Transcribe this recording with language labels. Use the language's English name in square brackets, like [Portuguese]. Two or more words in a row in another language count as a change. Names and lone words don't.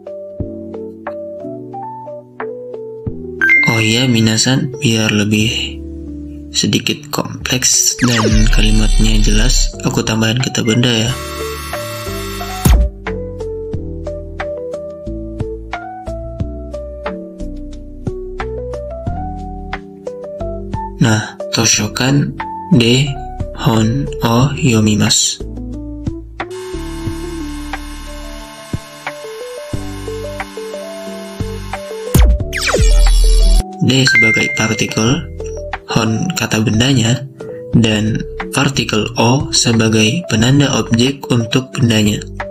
[Indonesian] Oh iya, minasan, biar lebih sedikit kompleks dan kalimatnya jelas, aku tambahin kata benda ya. Nah, [Japanese] 図書館で本を読みます. [Indonesian] D sebagai partikel, hon kata bendanya, dan partikel O sebagai penanda objek untuk bendanya.